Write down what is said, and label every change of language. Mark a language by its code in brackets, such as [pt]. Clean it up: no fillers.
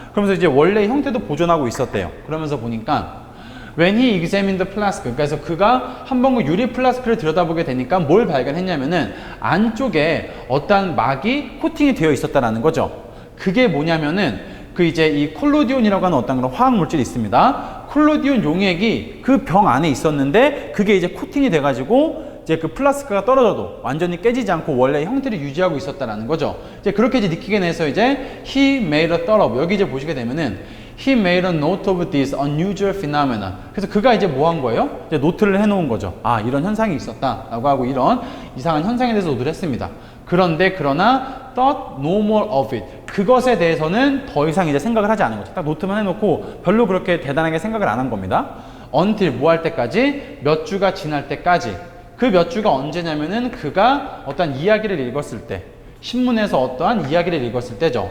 [ko] 그러면서 이제 원래 형태도 보존하고 있었대요. 그러면서 보니까 [en] When he examined the flask, [ko] 그래서 그가 한번 그 유리 플라스크를 들여다보게 되니까 뭘 발견했냐면은 안쪽에 어떠한 막이 코팅이 되어 있었다라는 거죠. 그게 뭐냐면은 그 이제 이 콜로디온이라고 하는 어떤 그런 화학 물질이 있습니다. 콜로디온 용액이 그 병 안에 있었는데 그게 이제 코팅이 돼가지고 이제 그 플라스크가 떨어져도 완전히 깨지지 않고 원래 형태를 유지하고 있었다라는 거죠. 이제 그렇게 이제 느끼게 돼서 이제 [en] he made a thought of, [ko] 여기 이제 보시게 되면은 [en] he made a note of this unusual phenomena. [ko] 그래서 그가 이제 뭐 한 거예요? 이제 노트를 해놓은 거죠. 아, 이런 현상이 있었다라고 하고 이런 이상한 현상에 대해서 노트를 했습니다. 그러나 [en] thought no more of it. [ko] 그것에 대해서는 더 이상 이제 생각을 하지 않은 거죠. 딱 노트만 해놓고 별로 그렇게 대단하게 생각을 안 한 겁니다. until 뭐 할 때까지? 몇 주가 지날 때까지. 그 몇 주가 언제냐면은 그가 어떤 이야기를 읽었을 때, 신문에서 어떠한 이야기를 읽었을 때죠.